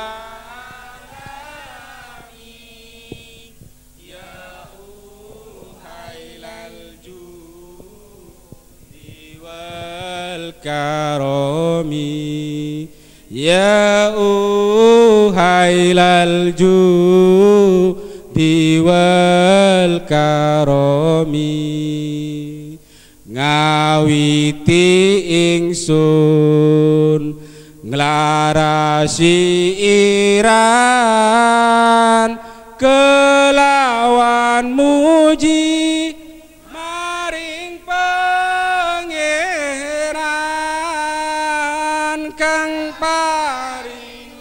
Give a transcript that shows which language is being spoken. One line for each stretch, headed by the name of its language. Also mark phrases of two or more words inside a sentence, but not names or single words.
Arabic: عالمي، يا أهيل الجود والكرم، يا أهيل الجود والكرم.
Javanese: Ngawiti ingsun nglarasi iran kelawan muji maring pangeran kang paring